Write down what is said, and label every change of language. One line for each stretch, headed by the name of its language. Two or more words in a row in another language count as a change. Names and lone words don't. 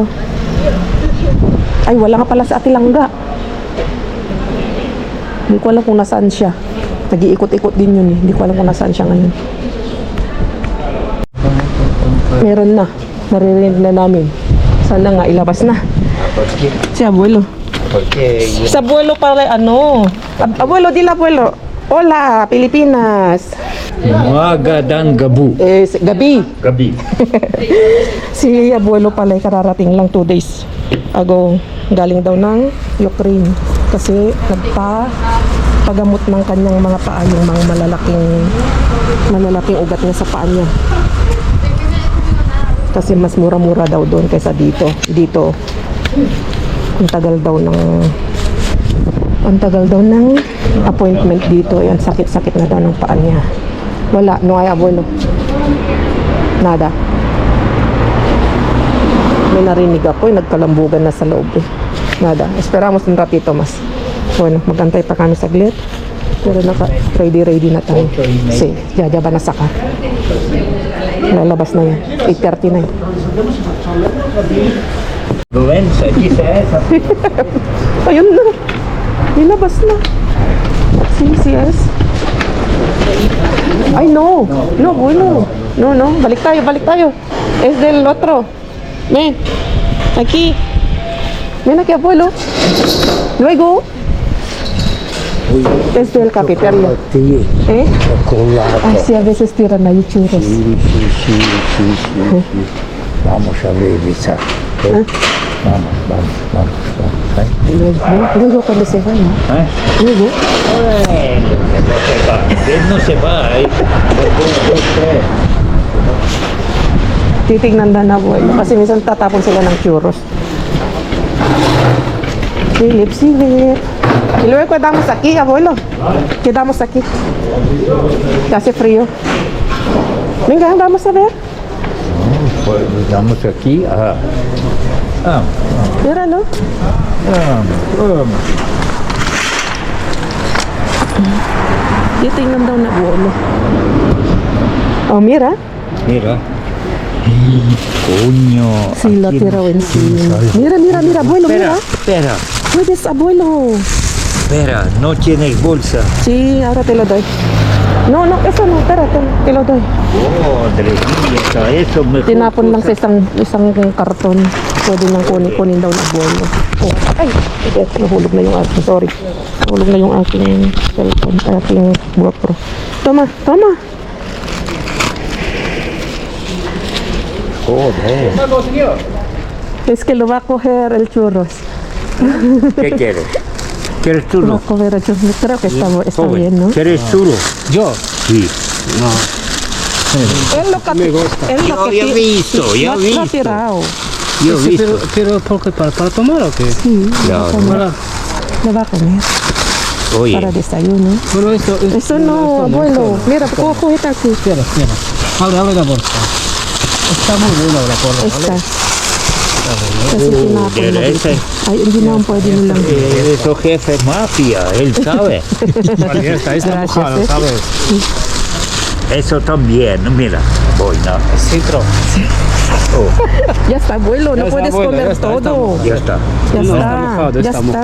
Filipino: Ay, wala nga pala sa Atilangga. Hindi ko alam kung nasaan siya. Nag-iikot-ikot din yun eh. Hindi ko alam kung nasaan siya ngayon. Meron na. Naririnig na namin. Sana nga ilabas na. Si abuelo. Si abuelo pala abuelo, dila abuelo.
Spanish: Hola, Pilipinas.
Filipino: Magandang gabu. Gabi. Gabi. Si abuelo pala ay kararating lang 2
English: days ago.
Filipino: Galing daw ng Ukraine kasi nagpapagamot ng kanyang mga paa, yung mga malalaking ugat niya sa paa niya. Kasi mas mura-mura daw doon kaysa dito. Ang tagal daw ng appointment dito. Yan, sakit-sakit na daw ng paa niya.
Spanish: Wala, no ay abuelo. Nada.
Filipino: May narinig ako, nagkalambugan na sa loob eh.
Spanish: Nada. Esperamos un ratito mas. Bueno,
Filipino: magantay pa kami saglit. Pero ready na tayo. Si, Jaja ba nasaka? Lalabas na yan. 8:30 na yan. Ayun na. Nilabas na. CCS.
Spanish: Ay, no. No, bueno. No.
Filipino: Balik tayo.
Spanish: Es del otro. Ven. Aquí. Ven aquí, abuelo. Luego. Es del cafetería. ¿Eh? Ay, sí, a veces tiran ahí churros. Sí. Vamos a revisar. Vamos. Luego cuando se va, ¿no? Luego. No se va.
Filipino: Titignan na abuelo. Kasi minsan tatapon sila ng churros. Philip.
Spanish: Y luego quedamos aquí, abuelo. Quedamos aquí. Hace frío. Venga, vamos a ver. Pues estamos aquí. Míralo.
Filipino: Titignan daw na abuelo.
Spanish: Oh, mira. Coño. Sí, lo tiró encima. Mira, abuelo, mira. Espera. Puedes, abuelo. Espera, no tienes bolsa. Sí, ahora te lo doy. No, eso no, espérate, te lo doy. Madre mía, eso mejor.
Filipino: Tinapon lang sa isang karton. Pwede nang kunin daw ng abuelo. Oh, ay, nahulog na yung aking, sorry. Nahulog na yung aking cellphone, aking GoPro.
Spanish: Toma. Joder. Es que lo va a coger el churros. ¿Qué quieres? ¿Quieres Lo va churro? a coger el churros. Creo que está Joven, bien, ¿no? ¿quieres churro? Yo. Sí. Él lo Yo he visto. Lo ha tirado. Yo he visto. Pero ¿por qué? ¿Para tomar o qué? Sí, Claro. lo va a comer Oye, para desayuno. Bueno, esto Eso no, abuelo. Mira, cógete aquí. Espera. Abre la bolsa. Está muy buena la bolsa, Esta. ¿vale?
Filipino: Kasi tinapon mo
Spanish: ese.
Filipino: dito. Ay, hindi naman pwede nilang.
Spanish: eso jefe mafia, él sabe. Vale, está Gracias, mojada, ¿eh? ¿sabes? Eso también, mira. Voy, no. Citro. Oh, Ya está, abuelo. No Ya está, puedes abuelo, comer ya está, todo. ya está. Ya No, está. está mojado, Ya está está.